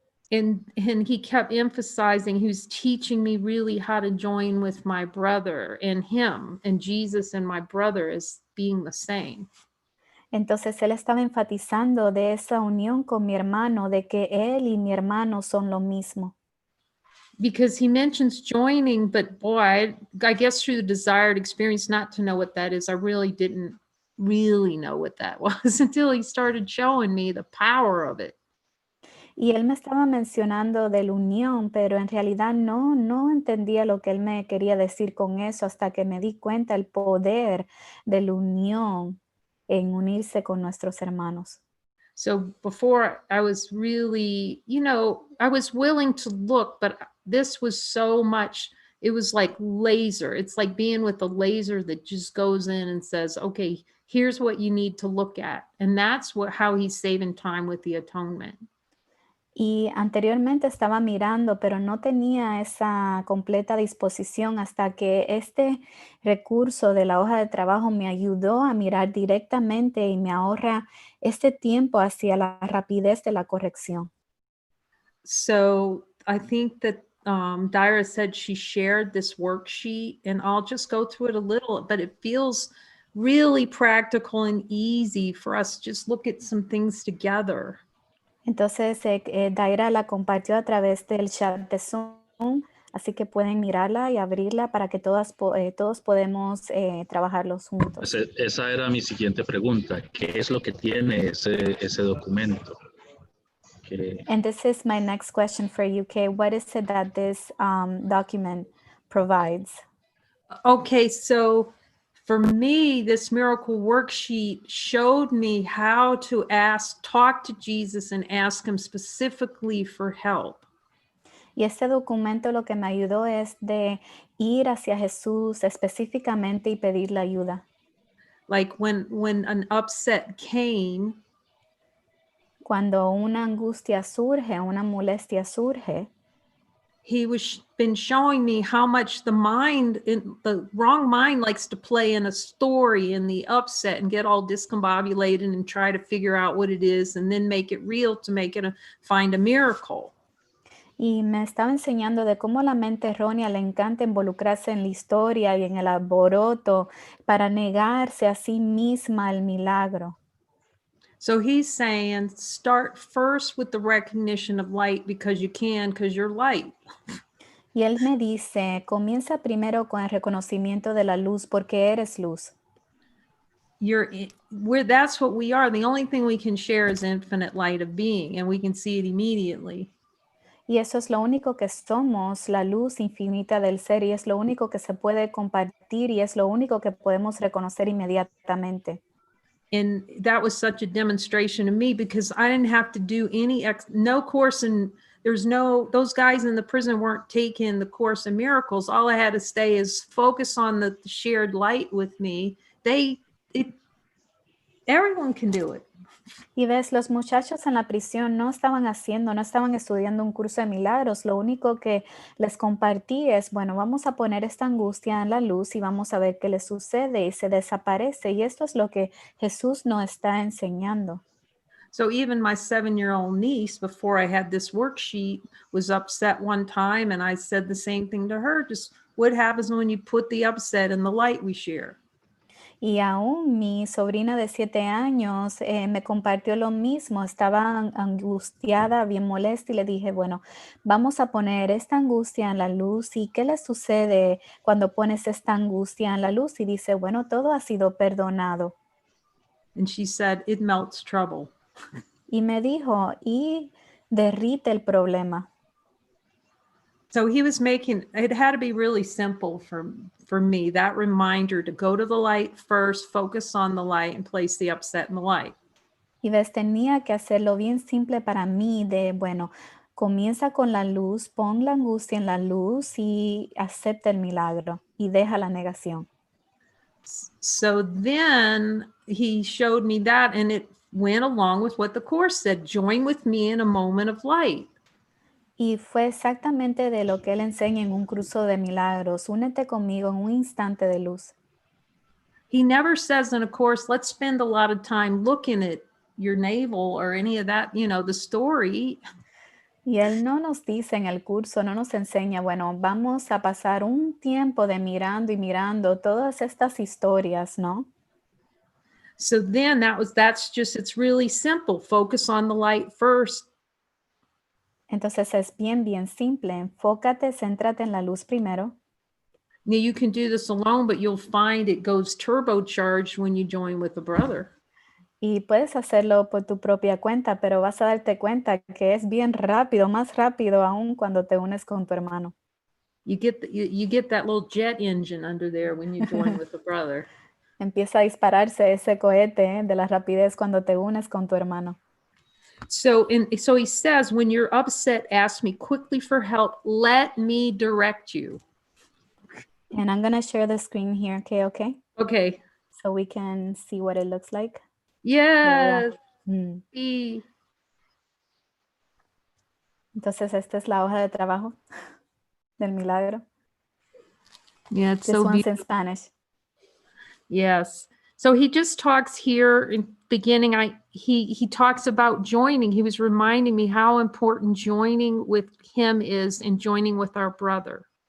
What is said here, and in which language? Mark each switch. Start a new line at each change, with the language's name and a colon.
English: And he kept emphasizing, he was teaching me really how to join with my brother and him and Jesus and my brother as being the same.
Spanish: Entonces él estaba enfatizando de esa unión con mi hermano, de que él y mi hermano son lo mismo.
English: Because he mentions joining, but boy, I guess through the desired experience not to know what that is, I really didn't really know what that was until he started showing me the power of it.
Spanish: Y él me estaba mencionando de la unión, pero en realidad no entendía lo que él me quería decir con eso hasta que me di cuenta el poder de la unión en unirse con nuestros hermanos.
English: So before I was really, I was willing to look, but this was so much, it was like laser. It's like being with a laser that just goes in and says, okay, here's what you need to look at. And that's how he's saving time with the atonement.
Spanish: Y anteriormente estaba mirando, pero no tenía esa completa disposición hasta que este recurso de la hoja de trabajo me ayudó a mirar directamente y me ahorra este tiempo hacia la rapidez de la corrección.
English: So I think that Dyra said she shared this worksheet, and I'll just go through it a little, but it feels really practical and easy for us to just look at some things together.
Spanish: Entonces, Daira la compartió a través del chat de Zoom, Así que pueden mirarla y abrirla para que todos podemos trabajarlos juntos. Esa era mi siguiente pregunta. ¿Qué es lo que tiene ese documento?
English: And this is my next question for you, Cay. What is it that this document provides? Okay, so for me, this miracle worksheet showed me how to talk to Jesus and ask him specifically for help.
Spanish: Y este documento lo que me ayudó es de ir hacia Jesús específicamente y pedirle ayuda.
English: Like when an upset came,
Spanish: Cuando una angustia surge, una molestia surge,
English: he was been showing me how much the wrong mind likes to play in a story in the upset and get all discombobulated and try to figure out what it is and then make it real to find a miracle.
Spanish: y me estaba enseñando de cómo la mente errónea le encanta involucrarse en la historia y en el alboroto para negarse a sí misma el milagro.
English: So he's saying, start first with the recognition of light because you're light.
Spanish: Y él me dice, comienza primero con el reconocimiento de la luz porque eres luz.
English: That's what we are. The only thing we can share is infinite light of being, and we can see it immediately.
Spanish: Y eso es lo único que somos, la luz infinita del ser, y es lo único que se puede compartir y es lo único que podemos reconocer inmediatamente.
English: And that was such a demonstration to me because I didn't have to do no course in, those guys in the prison weren't taking the Course in Miracles. All I had to stay is focus on the shared light with me. Everyone can do it.
Spanish: Y ves, los muchachos en la prisión no estaban estudiando un curso de milagros. Lo único que les compartí es, bueno, vamos a poner esta angustia en la luz y vamos a ver qué les sucede y se desaparece. Y esto es lo que Jesús nos está enseñando.
English: So even my 7-year-old niece, before I had this worksheet, was upset one time, and I said the same thing to her, just what happens when you put the upset in the light we share?
Spanish: Y aún mi sobrina de 7 años me compartió lo mismo, estaba angustiada, bien molesta y le dije, bueno, vamos a poner esta angustia en la luz y ¿qué le sucede cuando pones esta angustia en la luz? Y dice, bueno, todo ha sido perdonado.
English: And she said, it melts trouble.
Spanish: Y me dijo, y derrite el problema.
English: So he was it had to be really simple for me, that reminder to go to the light first, focus on the light, and place the upset in the light.
Spanish: Y ves, tenía que hacerlo bien simple para mí de, bueno, comienza con la luz, pon la angustia en la luz y acepta el milagro y deja la negación.
English: So then he showed me that, and it went along with what the Course said, join with me in a moment of light.
Spanish: Y fue exactamente de lo que él enseña en un curso de milagros. Únete conmigo en un instante de luz.
English: He never says in a course, let's spend a lot of time looking at your navel or any of that, the story.
Spanish: Y él no nos dice en el curso, no nos enseña, bueno, vamos a pasar un tiempo de mirando y mirando todas estas historias, ¿no?
English: So then it's really simple. Focus on the light first.
Spanish: Entonces es bien simple. Enfócate, céntrate en la luz primero.
English: Now you can do this alone, but you'll find it goes turbocharged when you join with a brother.
Spanish: Y puedes hacerlo por tu propia cuenta, pero vas a darte cuenta que es bien rápido, más rápido aún cuando te unes con tu hermano.
English: You get that little jet engine under there when you join with a brother.
Spanish: Empieza a dispararse ese cohete de la rapidez cuando te unes con tu hermano.
English: So he says, when you're upset, ask me quickly for help. Let me direct you. And I'm going to share the screen here, okay? Okay. So we can see what it looks like. Yes.
Spanish: Entonces, esta es la hoja de trabajo del milagro.
English: Yeah, it's this so one's in Spanish. Yes. So he just talks here in beginning. He talks about joining. He was reminding me how important joining with him is and joining with our brother.